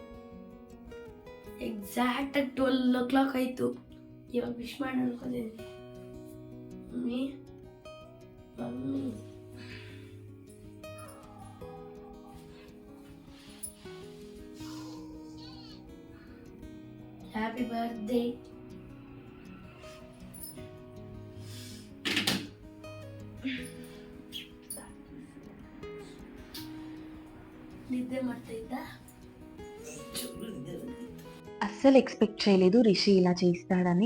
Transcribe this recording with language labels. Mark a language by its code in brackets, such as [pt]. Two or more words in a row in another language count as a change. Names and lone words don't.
[kn] ಎಕ್ಸಾಕ್ಟಾಗಿ 12 o'clock ಆಯಿತು. ಇವಾಗ ವಿಶ್ ಮಾಡಿ ಅನ್ಕೊತಿದ್ದೀನಿ. ಮಮ್ಮಿ [en] happy birthday. [kn] నిద్ర ಮಾಡ್ತಾ [te] అస్సలు ఎక్స్పెక్ట్ చేయలేదు రిషి ఇలా చేస్తాడని.